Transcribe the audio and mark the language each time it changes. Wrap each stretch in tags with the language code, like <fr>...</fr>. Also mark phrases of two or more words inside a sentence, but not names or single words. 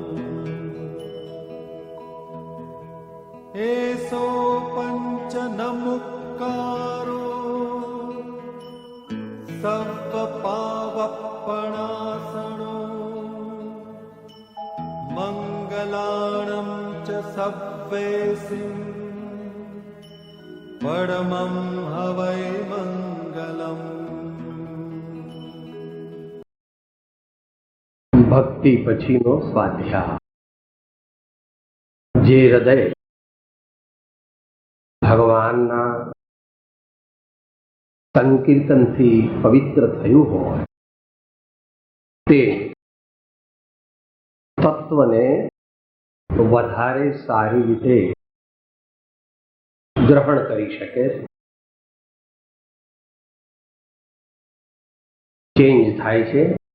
<pra>एसो पंच नमुक्कारो सव्वपावप्पणासनो मंगलाणं च सव्वेसिं परमं हवै मंगलम्।</pra> <gu>ભક્તિ પછીનો સ્વાધ્યાય। જે હૃદય ભગવાનના સંકીર્તનથી પવિત્ર થયું હોય તે તત્વને વધારે સારી રીતે ગ્રહણ કરી શકે, ચેન્જ થાય છે।</gu>